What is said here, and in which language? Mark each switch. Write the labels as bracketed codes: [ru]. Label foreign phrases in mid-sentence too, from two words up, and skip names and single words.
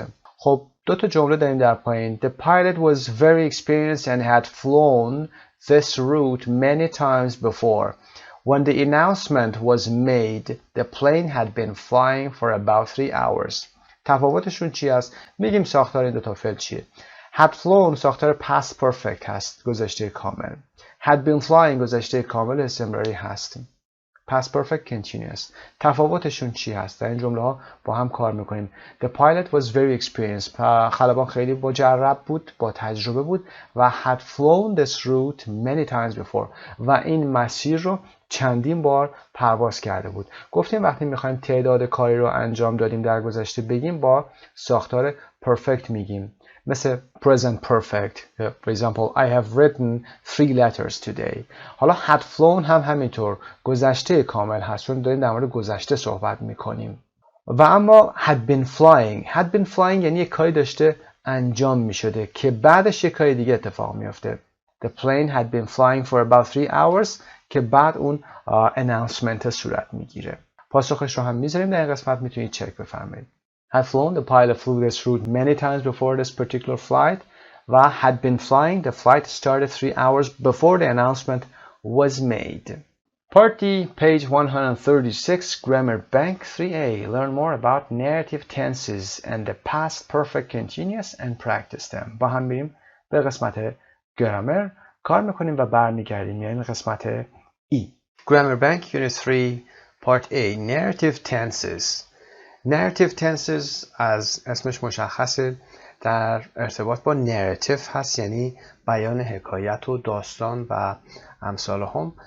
[fa] خب دو تا جمله داریم در پایین. [en] The pilot was very experienced and had flown this route many times before. When the announcement was made, the plane had been flying for about 3 hours. [fa] تفاوتشون چی است؟ میگیم ساختار این دو تا فعل چیه؟ [en] had flown [fa] ساختار [en] past perfect [fa] هست، گذشته کامل. [en] had been flying [fa] گذشته کامل استمراری هست. [en] past perfect continuous. [fa] تفاوتشون چی هست؟ در این جمله ها با هم کار میکنیم. [en] The pilot was very experienced. [fa] خلبان خیلی مجرب بود، با تجربه بود و [en] had flown this route many times before. [fa] و این مسیر رو چندین بار پرواز کرده بود. گفتیم وقتی میخوایم تعداد کاری رو انجام دادیم در گذشته بگیم با ساختار perfect میگیم. [en] مثل present perfect. For example, I have written 3 letters today. [fa] حالا [en] had flown [fa] هم همینطور گذشته کامل هست، چون داریم در مورد گذشته صحبت میکنیم. و اما [en] had been flying. had been flying [fa] یعنی یک کاری داشته انجام میشده که بعدش یک کاری دیگه اتفاق میفته. [en] The plane had been flying for about 3 hours [fa] که بعد اون [en] announcement [fa] صورت میگیره. پاسخش رو هم میذاریم در این قسمت، میتونید چک بفرمایید. [en] Had flown, the pilot flew this route many times before this particular flight. و had been flying, the flight started 3 hours before the announcement was made. Part D, page 136, Grammar Bank 3A. Learn more about narrative tenses and the past perfect continuous and practice them. [fa] با هم بریم به قسمت گرامر کار میکنیم و برمیگردیم، یعنی قسمت E. [en] Grammar Bank Unit 3, Part A, Narrative Tenses. Narrative tenses [fa] از اسمش مشخصه در ارتباط با narrative هست، یعنی بیان حکایت و داستان و امثال هم.